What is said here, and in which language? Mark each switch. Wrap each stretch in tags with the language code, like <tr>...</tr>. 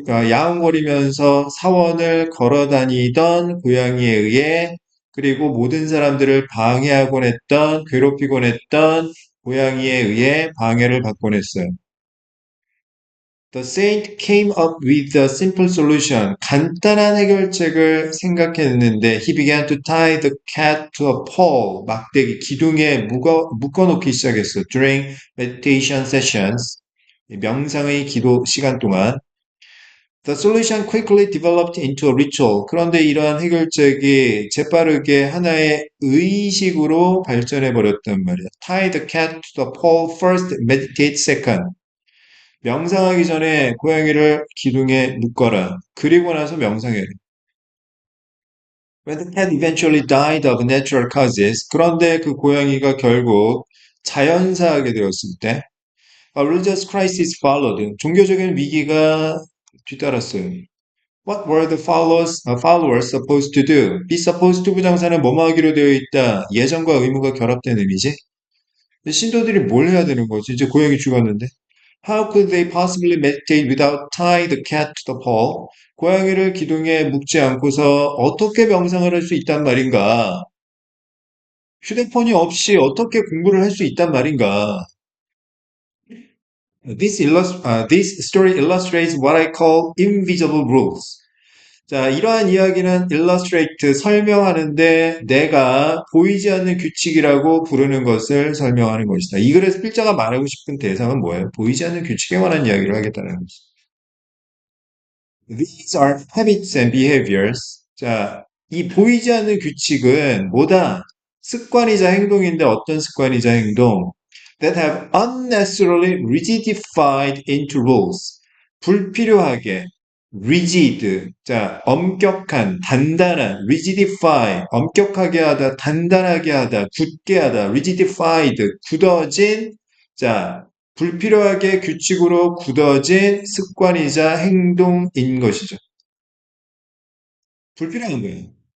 <ko>야옹거리면서 사원을 걸어다니던 고양이에 의해 그리고 모든 사람들을 방해하곤 했던, 괴롭히곤 했던 고양이에 의해 방해를 받곤 했어요.</ko> <en>The saint came up with a simple solution.</en> <ko>간단한 해결책을 생각했는데</ko> <en>he began to tie the cat to a pole.</en> <ko>막대기, 기둥에 묶어놓기 시작했어.</ko> <en>During meditation sessions.</en> <ko>명상의 기도 시간 동안.</ko> <en>The solution quickly developed into a ritual.</en> <ko>그런데 이러한 해결책이 재빠르게 하나의 의식으로 발전해 버렸단 말이야.</ko> <en>Tie the cat to the pole first, meditate second.</en> <ko>명상하기 전에 고양이를 기둥에 묶어라. 그리고 나서 명상해라.</ko> <en>When the cat eventually died of natural causes,</en> <ko>그런데 그 고양이가 결국 자연사하게 되었을 때,</ko> <en>a religious crisis followed.</en> <ko>종교적인 위기가 뒤따랐어요.</ko> <en>What were the followers supposed to do? Be supposed to</en> <ko>부정사는 뭐뭐 하기로 되어 있다. 예정과 의무가 결합된 의미지. 신도들이 뭘 해야 되는 거지? 이제 고양이 죽었는데.</ko> <en>How could they possibly meditate without tying the cat to the pole?</en> <ko>고양이를 기둥에 묶지 않고서 어떻게 명상을 할 수 있단 말인가? 휴대폰이 없이 어떻게 공부를 할 수 있단 말인가?</ko> <en>This story illustrates what I call invisible rules.</en> <ko>자, 이러한 이야기는 illustrate, 설명하는데 내가 보이지 않는 규칙이라고 부르는 것을 설명하는 것이다. 이 글에서 필자가 말하고 싶은 대상은 뭐예요? 보이지 않는 규칙에 관한 이야기를 하겠다는 거지.</ko> <en>These are habits and behaviors.</en> <ko>자, 이 보이지 않는 규칙은 뭐다? 습관이자 행동인데 어떤 습관이자 행동?</ko> <en>That have unnecessarily rigidified into rules.</en> <ko>불필요하게 rigid, 자, 엄격한, 단단한, rigidify, 엄격하게 하다, 단단하게 하다, 굳게 하다, rigidified, 굳어진, 자, 불필요하게 규칙으로 굳어진 습관이자 행동인 것이죠. 불필요한 거예요.</ko>